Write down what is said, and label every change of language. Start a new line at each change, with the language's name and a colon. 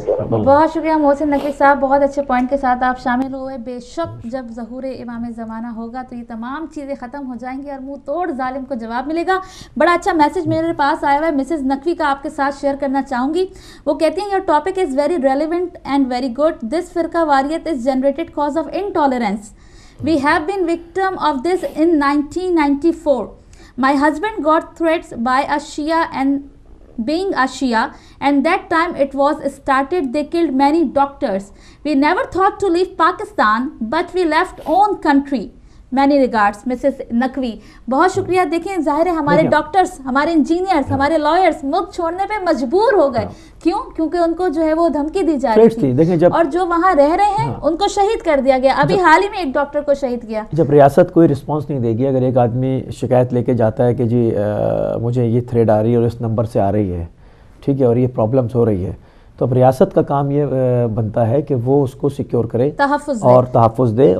Urdu: بہت شکریہ محسن نقوی صاحب، بہت اچھے پوائنٹ کے ساتھ آپ شامل ہوئے. بے شک جب ظہور امام زمانہ ہوگا تو یہ تمام چیزیں ختم ہو جائیں گی اور منہ توڑ ظالم کو جواب ملے گا. بڑا اچھا میسج میرے پاس آیا ہوا ہے مسز نقوی کا، آپ کے ساتھ شیئر کرنا چاہوں گی. وہ کہتی ہیں
English: Your topic is very relevant and very good. This فرقہ واریت is generated cause of intolerance. We have been victim of this in 1994. My husband got threats by a Shia and being a Shia, and that time it was started, they killed many doctors. We never thought to leave Pakistan, but we left own country. Many regards Mrs Naqvi.
Urdu: بہت شکریہ. دیکھیں ظاہر ہے ہمارے doctors, ہمارے engineers, ہمارے lawyers ملک چھوڑنے پہ مجبور ہو گئے. کیوں؟ کیونکہ ان کو جو ہے وہ دھمکی دی جا رہی تھی، اور جو وہاں رہ رہے ہیں ان کو شہید کر دیا گیا. ابھی حال ہی میں ایک ڈاکٹر کو شہید کیا. جب ریاست کوئی رسپانس نہیں دے گی، اگر ایک آدمی شکایت لے کے جاتا ہے کہ جی مجھے یہ تھریڈ آ رہی ہے اور اس نمبر سے آ رہی ہے، ٹھیک ہے، اور یہ پرابلمس ہو رہی ہے، تو اب ریاست کا کام یہ بنتا ہے کہ وہ اس کو سیکیور کرے اور تحفظ دے.